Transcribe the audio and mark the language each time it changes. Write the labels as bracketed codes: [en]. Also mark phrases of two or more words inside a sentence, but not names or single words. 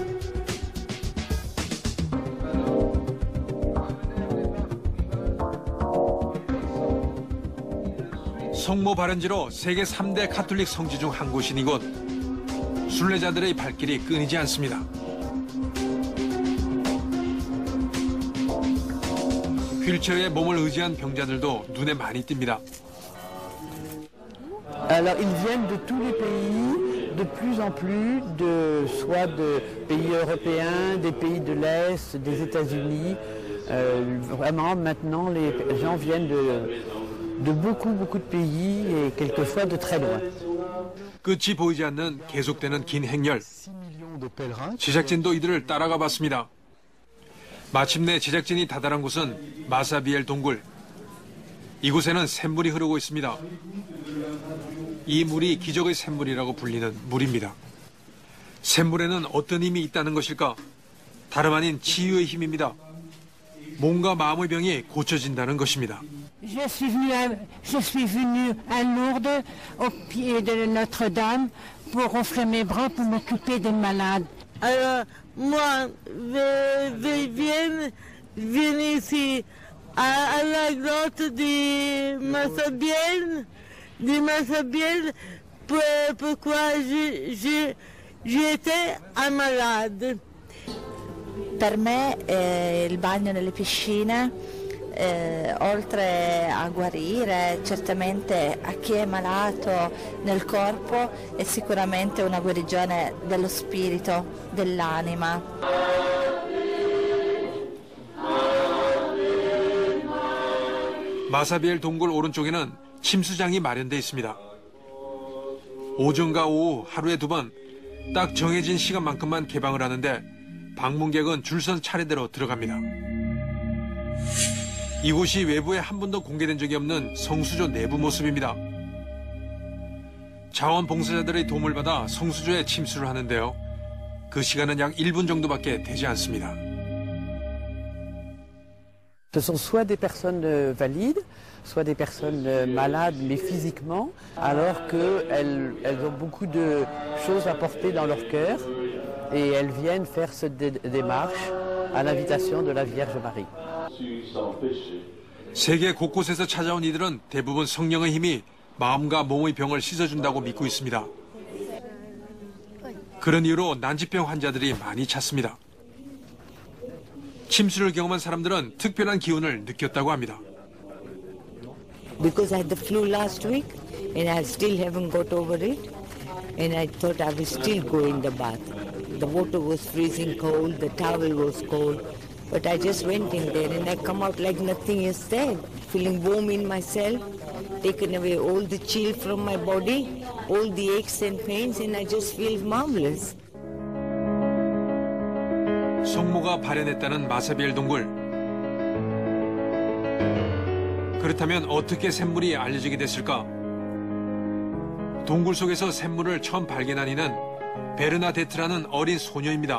[ko] 성모 발현지로 세계 3대 가톨릭 성지 중 한 곳인 이곳. 순례자들의 발길이 끊이지 않습니다. 휠체어에 몸을 의지한 병자들도 눈에 많이 띕니다. [fr] Alors ils viennent de tous les pays, de plus en plus, soit de pays européens, des pays de l'Est, des États-Unis. Vraiment maintenant les gens viennent de beaucoup de pays et quelquefois de très loin. [ko] 끝이 보이지 않는 계속되는 긴 행렬. 제작진도 이들을 따라가 봤습니다. 마침내 제작진이 다다른 곳은 마사비엘 동굴. 이곳에는 샘물이 흐르고 있습니다. 이 물이 기적의 샘물이라고 불리는 물입니다. 샘물에는 어떤 힘이 있다는 것일까? 다름 아닌 치유의 힘입니다. 몸과 마음의 병이 고쳐진다는 것입니다. [fr] Je suis venue à Lourdes, au pied de Notre-Dame, pour offrir mes bras pour m'occuper des malades. Alors, moi, viens ici, à la grotte de Massabielle, pourquoi j'étais un malade. [it] Per me il bagno nelle piscine, oltre a guarire certamente a chi è malato nel corpo, è sicuramente una guarigione dello spirito, dell'anima. [ko] 마사비엘 동굴 오른쪽에는 침수장이 마련돼 있습니다. 오전과 오후 하루에 2번 딱 정해진 시간만큼만 개방을 하는데 방문객은 줄선 차례대로 들어갑니다. 이곳이 외부에 한 번도 공개된 적이 없는 성수조 내부 모습입니다. 자원봉사자들의 도움을 받아 성수조에 침수를 하는데요. 그 시간은 약 1분 정도밖에 되지 않습니다. [fr] Ce sont soit des personnes valides, soit des personnes malades mais physiquement, alors qu'elles ont beaucoup de choses à porter dans leur cœur et elles viennent faire cette démarche à l'invitation de la Vierge Marie. [ko] 세계 곳곳에서 찾아온 이들은 대부분 성령의 힘이 마음과 몸의 병을 씻어준다고 믿고 있습니다. 그런 이유로 난치병 환자들이 많이 찾습니다. 침수를 경험한 사람들은 특별한 기운을 느꼈다고 합니다. [en] Because I had the flu last week and I still haven't got over it, and I thought I will still go in the bath. The water was freezing cold, the towel was cold, but I just went in there and I come out like nothing is there, feeling warm in myself, taken away all the chill from my body, all the aches and pains, and I just feel marvelous. [ko] 성모가 발현했다는 마사비엘 동굴. 그렇다면 어떻게 샘물이 알려지게 됐을까? 동굴 속에서 샘물을 처음 발견한 이는 베르나데트라는 어린 소녀입니다.